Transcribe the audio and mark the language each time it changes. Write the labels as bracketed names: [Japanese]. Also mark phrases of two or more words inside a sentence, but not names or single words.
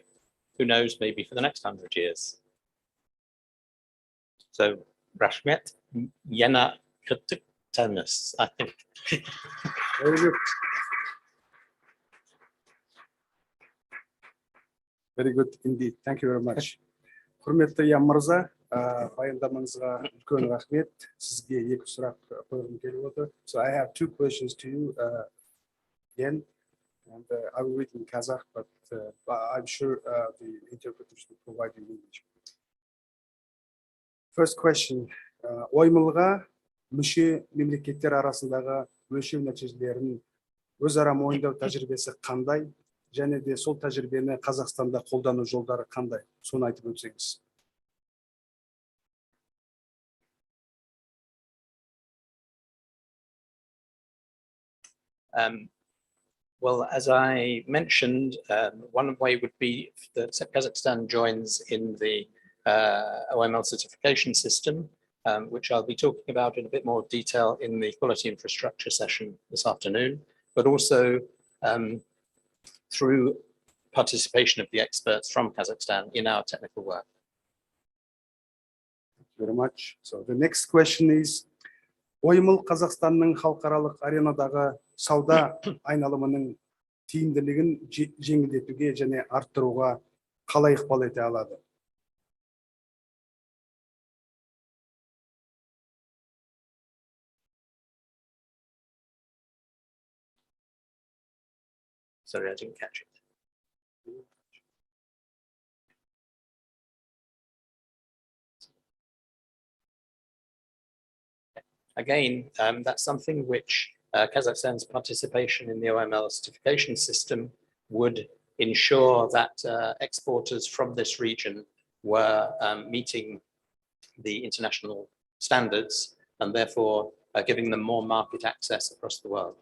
[English] Who knows, maybe for the next 100 years. So, Rashmet, Yena Kutuktanis, I think. Very good. Very good indeed. Thank you very much. [Kazakh] Құрметті Ян мырза, баяндамаңызға үлкен рахмет. Сізге 2 сұрақ қойғым келіп отыр. [English] So I have 2 questions to you, Yen, and I will read in Kazakh, but I'm sure the interpreters will provide in English. First question, [Kazakh] OML-ға мүше мемлекеттер арасындағы өлшем нәтижелерін өзара мойындау тәжірибесі қандай? Және де сол тәжірибені Қазақстанда қолдану жолдары қандай? Соны айтып өтсеңіз. [English] Well, as I mentioned, one way would be that Kazakhstan joins in the OML certification system, which I'll be talking about in a bit more detail in the quality infrastructure session this afternoon, but also through participation of the experts from Kazakhstan in our technical work. Thank you very much. So the next question is, [Kazakh] OML Қазақстанның халықаралық аренадағы сауда айналымының тиімділігін жеңілдетуге және арттыруға қалай ықпал ете алады? [English] Sorry, I didn't catch it. Again, that's something which Kazakhstan's participation in the OML certification system would ensure that exporters from this region were meeting the international standards and therefore giving them more market access across the world.